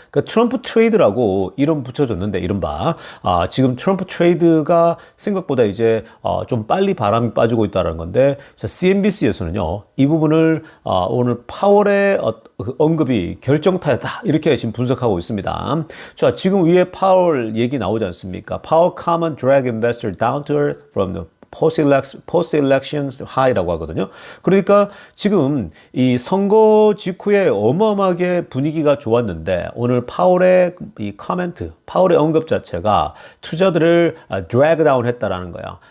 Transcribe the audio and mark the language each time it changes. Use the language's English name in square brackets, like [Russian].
[Korean] 그러니까 트럼프 트레이드라고 이름 붙여줬는데, 이른바 지금 트럼프 트레이드가 생각보다 이제 좀 빨리 바람이 빠지고 있다는 건데, 자, CNBC에서는요 이 부분을 오늘 파월의 언급이 결정타였다, 이렇게 지금 분석하고 있습니다. 자, 지금 위에 파월 얘기 나오지 않습니까? [English] Powell comment drag investor down to earth from the post-election high [Korean] 라고 하거든요. 그러니까 지금 이 선거 직후에 어마어마하게 분위기가 좋았는데 오늘 파월의 이 코멘트, 파월의 언급 자체가 투자들을 [English] drag down [Korean] 했다라는 거야.